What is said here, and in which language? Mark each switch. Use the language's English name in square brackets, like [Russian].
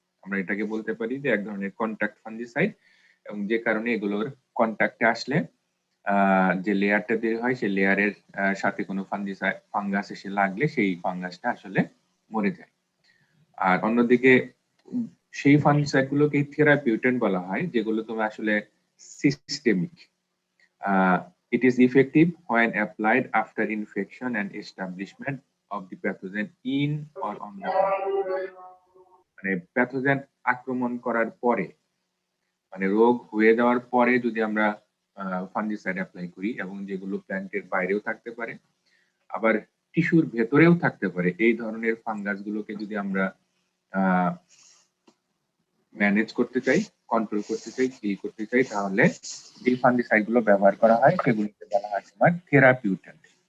[Bangla] আমরা এটাকে বলতে পারি যে এক ধরনের কন্ট্যাক্ট ফাঞ্জিসাইড, এবং যে কারণে এগুলোর কন্ট্যাক্টে আসলে যে লেয়ারটা তৈরি হয় সেই লেয়ারের সাথে কোনো ফাঙ্গাস এসে লাগলে সেই ফাঙ্গাসটা আসলে মরে যায়। আর অন্যদিকে সেই ফাঞ্জিসাইড গুলোকে থেরাপিউটেন্ট বলা হয়, যেগুলো তোমার আসলে systemic. [English] It is effective when applied after infection and establishment of the pathogen in or on the plant. [Bangla] মানে প্যাথোজেন আক্রমণ করার পরে, মানে রোগ হয়ে যাওয়ার পরে যদি আমরা ফাঞ্জিসাইড অ্যাপ্লাই করি, এবং যেগুলো প্ল্যান্টের বাইরেও থাকতে পারে আবার টিস্যুর ভেতরেও থাকতে পারে, এই ধরনের ফাঙ্গাস গুলোকে যদি আমরা ম্যানেজ করতে চাই, কন্ট্রোল করতে চাই, কিল করতে চাই, তাহলে যে ফাঞ্জিসাইড গুলো ব্যবহার করা হয় সেগুলোকে বলা হয় তোমার থেরাপিউটেন্ট।